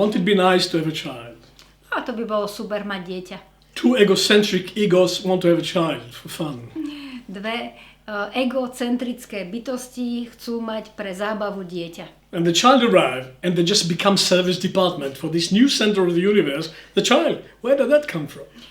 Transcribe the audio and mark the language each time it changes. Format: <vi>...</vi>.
<en>Won't it be nice to have a child?</en> <sk>A to by bolo super mať dieťa.</sk> <en>Two egocentric egos want to have a child for fun.</en> <sk>Dve egocentrické bytosti chcú mať pre zábavu dieťa.</sk> <en>And the child arrives and they just become service department for this new center of the universe. The child, where did that come from?</en>